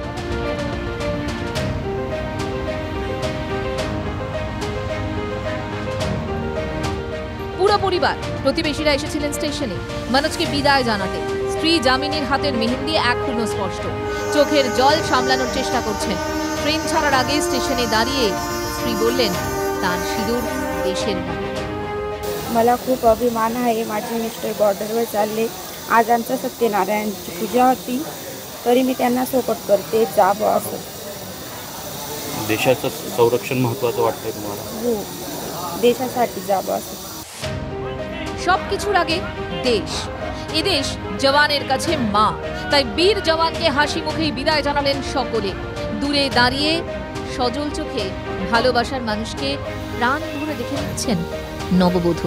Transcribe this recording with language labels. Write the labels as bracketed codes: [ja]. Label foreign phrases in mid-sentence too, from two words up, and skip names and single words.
[bn] পুরো পরিবার, প্রতিবেশীরা এসেছিলেন স্টেশনে মনোজকে বিদায় জানাতে। স্ত্রী জামিনীর হাতের মেহেন্দি এখনো স্পষ্ট। চোখের জল সামলানোর চেষ্টা করছেন। ট্রেন ছাড়ার আগে স্টেশনে দাঁড়িয়ে স্ত্রী বললেন তার সিঁদুর দেশের নামে। [mr] मला खूप अभिमान आहे, माझे मिस्टर बॉर्डरवर चालले। आज आमच्या सत्यनारायणची पूजा होती, तरी मी त्यांना सपोर्ट करते, जावं असं। देशाचं संरक्षण महत्त्वाचं वाटतंय तुम्हाला? हो, देशासाठी जावं असं। [bn] সবকিছুর আগে দেশ। এই দেশ জওয়ানের কাছে মা। তাই বীর জওয়ানকে হাসি মুখেই বিদায় জানালেন সকলে। দূরে দাঁড়িয়ে সজল চোখে ভালোবাসার মানুষকে প্রাণ ভরে দেখে নিচ্ছেন নববধূ।